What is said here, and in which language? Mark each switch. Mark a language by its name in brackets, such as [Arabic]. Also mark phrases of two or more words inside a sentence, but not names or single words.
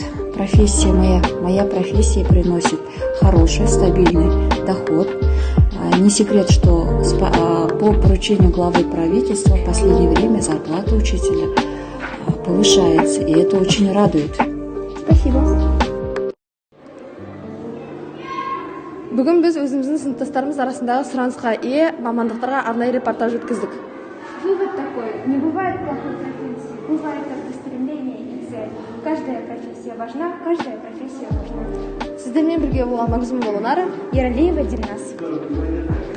[Russian] Моя профессия приносит хороший, стабильный доход. Не секрет, что по поручению главы правительства в последнее время зарплата учителя повышается, и это очень радует. Спасибо. [Kazakh] Бүгін біз өзіміздің сыныптастарымыз арасындағы сұранысқа ие мамандықтарға арнайы репортаж өткіздік. [Russian] Вывод такой. Не бывает плохой профессии. Бывает только стремление и цель. Каждая профессия важна, каждая профессия важна. [Kazakh] Сіздермен бірге болған Магзум Болонары, Ералиева Дильназ.